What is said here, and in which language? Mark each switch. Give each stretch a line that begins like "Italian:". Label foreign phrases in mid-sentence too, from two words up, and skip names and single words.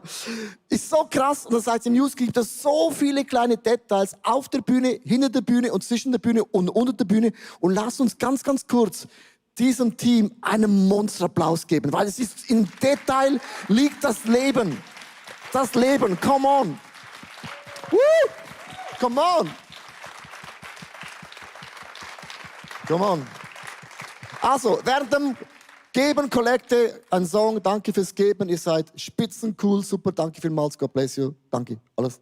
German: Ist so krass. Und das heißt, im Musical gibt es so viele kleine Details auf der Bühne, hinter der Bühne und zwischen der Bühne und unter der Bühne. Und lasst uns ganz, ganz kurz diesem Team einen Monsterapplaus geben, weil es ist im Detail liegt das Leben. Das Leben,
English: come on. Woo! Come on. Come on.
German: Also, während dem Geben, Kollekte, ein Song, danke fürs Geben, ihr seid spitzencool, super, danke vielmals,
English: God bless you,
German: danke, alles.